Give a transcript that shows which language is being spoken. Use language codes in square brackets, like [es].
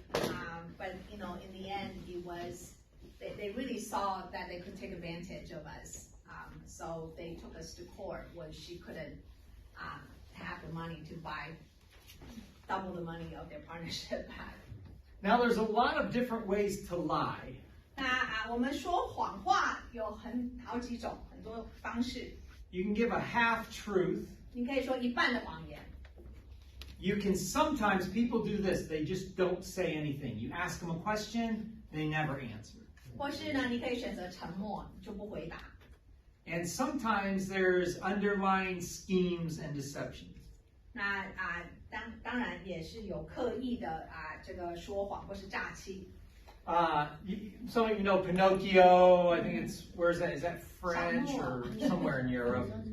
[en] But in the end, they really saw that they could take advantage of us. So they took us to court where she couldn't have the money to buy double the money of their partnership back. Now there's a lot of different ways to lie. [zh] 那我们说谎话有好几种，很多方式。 [en] You can give a half truth. [zh] 你可以说一半的谎言。 [en] You can sometimes people do this. They just don't say anything. You ask them a question, they never answer. [zh] 或是呢，你可以选择沉默，就不回答。 [en] And sometimes there's underlying schemes and deceptions. [zh] 那当然也是有刻意的这个说谎或是诈欺。 [en] Some of you know Pinocchio. I think where's that? Is that French or somewhere in Europe?